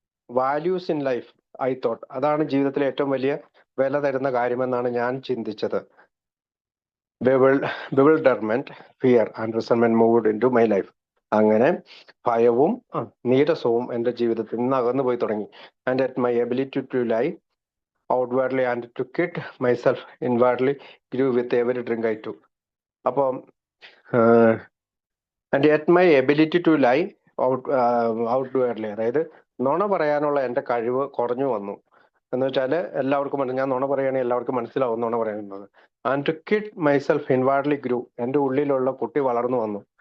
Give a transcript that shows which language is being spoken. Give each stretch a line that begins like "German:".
English: Values in life I thought.
Malayalam: അതാണ് ജീവിതത്തിലെ ഏറ്റവും വലിയ വില തരുന്ന കാര്യമെന്നാണ് ഞാൻ ചിന്തിച്ചത്.
English: bewilderment, fear and resentment moved into my life.
Malayalam: അങ്ങനെ ഭയവും നീരസവും എൻ്റെ ജീവിതത്തിൽ നിന്ന് അകന്നു പോയി തുടങ്ങി.
English: And at my ability to lie outwardly and to kid myself inwardly grew with every drink I took.
Malayalam: അപ്പം
English: and yet my ability to lie outwardly,
Malayalam: അതായത് നുണ പറയാനുള്ള എൻ്റെ കഴിവ് കുറഞ്ഞു വന്നു. എന്ന് വെച്ചാൽ എല്ലാവർക്കും ഞാൻ നുണ പറയുകയാണെങ്കിൽ എല്ലാവർക്കും മനസ്സിലാവും നുണ പറയുന്നത്.
English: and to kid myself inwardly grew,
Malayalam: എൻ്റെ ഉള്ളിലുള്ള കുട്ടി വളർന്നു വന്നു.